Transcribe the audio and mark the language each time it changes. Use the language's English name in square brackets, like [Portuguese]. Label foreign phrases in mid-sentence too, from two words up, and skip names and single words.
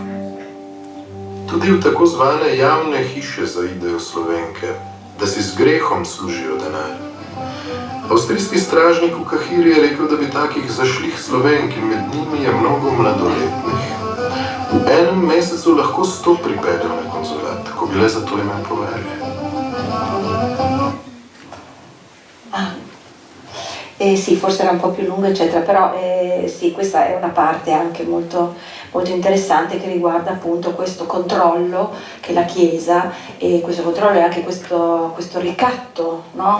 [Slovenian] Tudi v tako zvane javne hiše zaidejo Slovenke, da si z grehom služijo denar. Avstrijski stražnik v Kahiri je rekel, da bi takih zašlih Slovenk in med njimi je mnogo mladoletnih. V enem mesecu lahko 100 pripeljejo na konzulat, ko bi le za to imel povelje. [Italian] Sì, forse era un po' più lungo eccetera, però sì, questa è una parte anche molto, molto interessante che riguarda appunto questo controllo che la Chiesa, e questo controllo e anche questo ricatto, no?